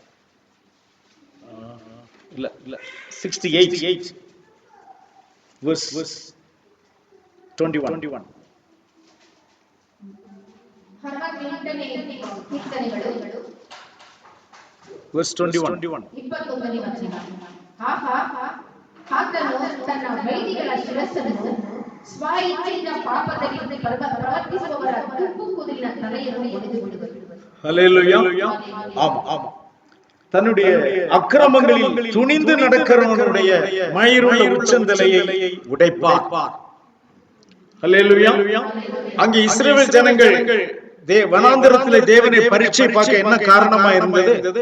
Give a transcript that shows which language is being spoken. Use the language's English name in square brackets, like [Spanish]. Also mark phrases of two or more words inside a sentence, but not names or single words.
[Tamil] இல்ல 68 verse 21. [English] verse 21. [Kannada] ಆತನು ತನ್ನ ವೈರಿಗಳ ಶಿರಸ್ಸನ್ನು ಸ್ವಇಚ್ಛೆಯಿಂದ ಪಾಪದಲ್ಲಿ ಪ್ರವರ್ತಿಸುವವರ ತುಪ್ಪು ಕುದಿನ ತಲೆಯನ್ನು ಒಡೆದು ಬಿಡುವರು. [Tamil] ஹல்லேலூயா. ஆமா. தன்னுடைய அக்கிரமங்களில் துணிந்து நடக்கிறவனுடைய மயிருள்ள உச்சந்தலையை உடைப்பார். ஹல்லேலூயா. அங்கே இஸ்ரவேல் ஜனங்கள் வனாந்தரத்திலே தேவனை பரீட்சை பார்க்க என்ன காரணமா இருந்தது?